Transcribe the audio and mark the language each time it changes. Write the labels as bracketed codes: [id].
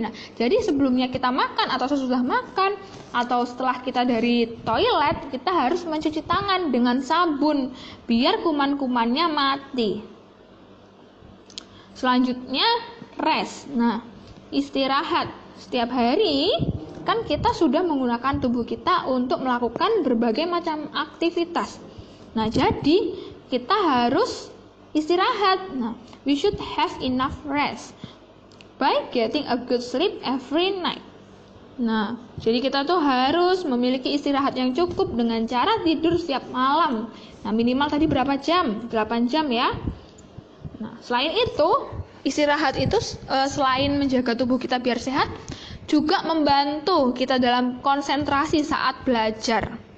[id] Nah, jadi sebelumnya kita makan atau sesudah makan atau setelah kita dari toilet, kita harus mencuci tangan dengan sabun biar kuman-kumannya mati. Selanjutnya rest. Nah, istirahat. Setiap hari kan kita sudah menggunakan tubuh kita untuk melakukan berbagai macam aktivitas. Nah, jadi kita harus istirahat. [en] Nah, we should have enough rest by getting a good sleep every night. [id] Nah, jadi kita tuh harus memiliki istirahat yang cukup dengan cara tidur setiap malam. Nah, minimal tadi berapa jam? 8 jam ya. Nah, selain itu, istirahat itu selain menjaga tubuh kita biar sehat, juga membantu kita dalam konsentrasi saat belajar.